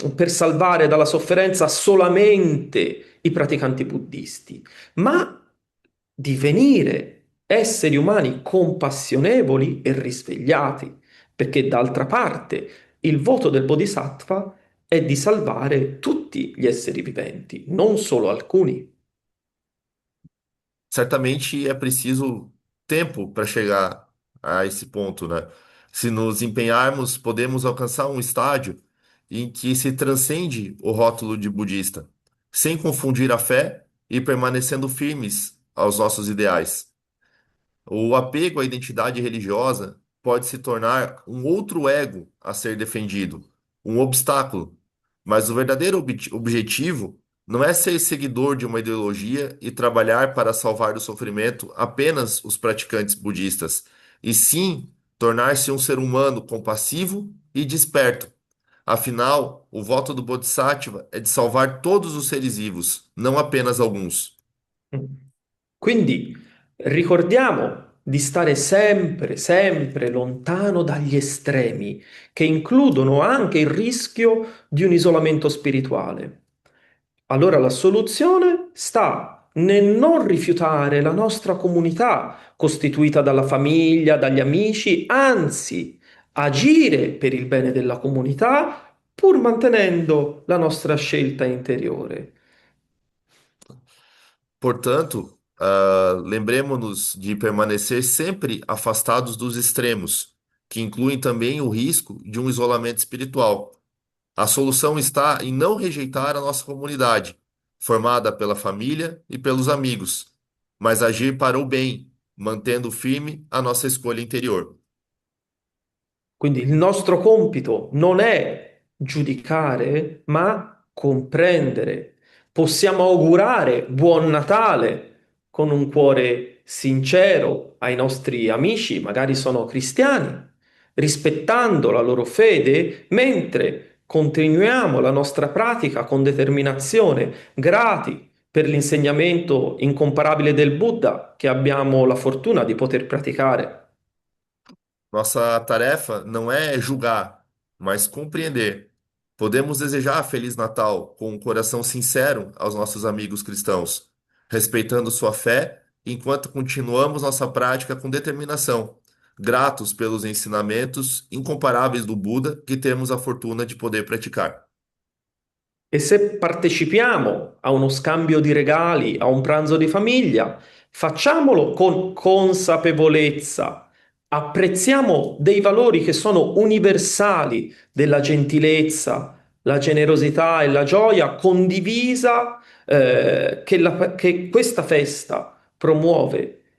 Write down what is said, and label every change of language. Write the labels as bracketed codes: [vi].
[it] salvare dalla sofferenza solamente i praticanti buddisti, ma divenire esseri umani compassionevoli e risvegliati, perché d'altra parte il voto del Bodhisattva è di salvare tutti gli esseri viventi, non solo alcuni. [pt] Certamente é preciso tempo para chegar a esse ponto, né? Se nos empenharmos, podemos alcançar um estágio em que se transcende o rótulo de budista, sem confundir a fé e permanecendo firmes aos nossos ideais. O apego à identidade religiosa pode se tornar um outro ego a ser defendido, um obstáculo. Mas o verdadeiro objetivo não é ser seguidor de uma ideologia e trabalhar para salvar do sofrimento apenas os praticantes budistas, e sim tornar-se um ser humano compassivo e desperto. Afinal, o voto do Bodhisattva é de salvar todos os seres vivos, não apenas alguns. [it] Quindi ricordiamo di stare sempre, sempre lontano dagli estremi, che includono anche il rischio di un isolamento spirituale. Allora la soluzione sta nel non rifiutare la nostra comunità, costituita dalla famiglia, dagli amici, anzi agire per il bene della comunità, pur mantenendo la nostra scelta interiore. [pt] Portanto, lembremos-nos de permanecer sempre afastados dos extremos, que incluem também o risco de um isolamento espiritual. A solução está em não rejeitar a nossa comunidade, formada pela família e pelos amigos, mas agir para o bem, mantendo firme a nossa escolha interior. [it] Quindi il nostro compito non è giudicare, ma comprendere. Possiamo augurare buon Natale con un cuore sincero ai nostri amici, magari sono cristiani, rispettando la loro fede, mentre continuiamo la nostra pratica con determinazione, grati per l'insegnamento incomparabile del Buddha che abbiamo la fortuna di poter praticare. [pt] Nossa tarefa não é julgar, mas compreender. Podemos desejar Feliz Natal com um coração sincero aos nossos amigos cristãos, respeitando sua fé, enquanto continuamos nossa prática com determinação, gratos pelos ensinamentos incomparáveis do Buda que temos a fortuna de poder praticar. [it] E se partecipiamo a uno scambio di regali, a un pranzo di famiglia, facciamolo con consapevolezza. Apprezziamo dei valori che sono universali, della gentilezza, la generosità e la gioia condivisa che questa festa promuove.